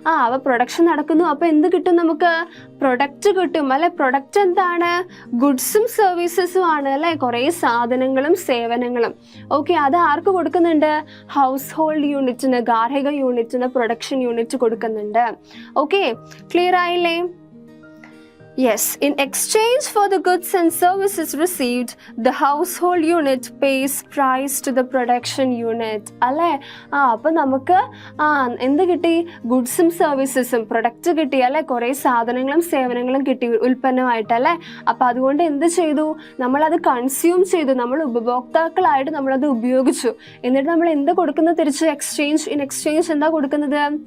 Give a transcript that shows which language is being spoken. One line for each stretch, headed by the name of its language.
Malayalam: അവ പ്രൊഡക്ഷൻ നടക്കുന്നു. അപ്പൊ എന്ത് കിട്ടും നമുക്ക്? പ്രൊഡക്റ്റ് കിട്ടും അല്ലെ. പ്രൊഡക്റ്റ് എന്താണ്? ഗുഡ്സും സർവീസസും ആണ് അല്ലെ, കുറേ സാധനങ്ങളും സേവനങ്ങളും. ഓക്കെ, അത് ആർക്ക് കൊടുക്കുന്നുണ്ട്? ഹൗസ് ഹോൾഡ് യൂണിറ്റിന്, ഗാർഹിക യൂണിറ്റിന് പ്രൊഡക്ഷൻ യൂണിറ്റ് കൊടുക്കുന്നുണ്ട്. ഓക്കെ, ക്ലിയർ ആയില്ലേ?
English: Yes, in exchange for the goods and services received, the household unit pays price to the production unit.
Malayalam: അല്ലേ? അപ്പം നമുക്ക് എന്ത് കിട്ടി? ഗുഡ്സും സർവീസസും പ്രൊഡക്റ്റ് കിട്ടി അല്ലെ, കുറേ സാധനങ്ങളും സേവനങ്ങളും കിട്ടി ഉൽപ്പന്നമായിട്ടല്ലേ. അപ്പം അതുകൊണ്ട് എന്ത് ചെയ്തു? നമ്മളത് കൺസ്യൂം ചെയ്തു, നമ്മൾ ഉപഭോക്താക്കളായിട്ട് നമ്മളത് ഉപയോഗിച്ചു. എന്നിട്ട് നമ്മൾ എന്ത് കൊടുക്കുന്നത് തിരിച്ച്? എക്സ്ചേഞ്ച്. ഇൻ എക്സ്ചേഞ്ച് എന്താ കൊടുക്കുന്നത്?